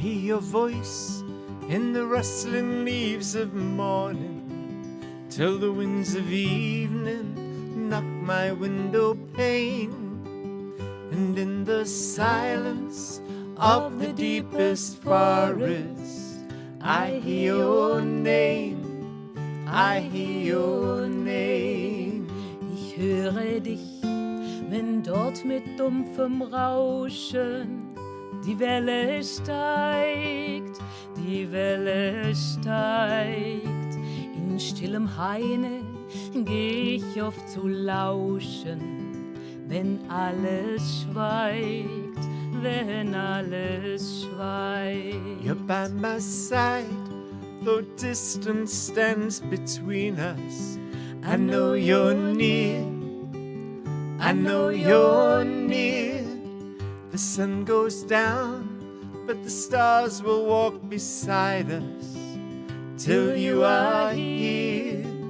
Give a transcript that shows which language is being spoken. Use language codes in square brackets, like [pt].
[en] Voice in the rustling leaves of morning, till the winds of evening knock my window pane, and in the silence of the deepest forest I hear your name, I hear your name. [de] Ich höre dich, wenn dort mit dumpfem Rauschen die Welle steigt, die Welle steigt. In stillem Haine geh ich oft zu lauschen, wenn alles schweigt, wenn alles schweigt. [en] You're by my side, though distance stands between us. I know you're near, I know you're near. The sun goes down, but the stars will walk beside us till you are here,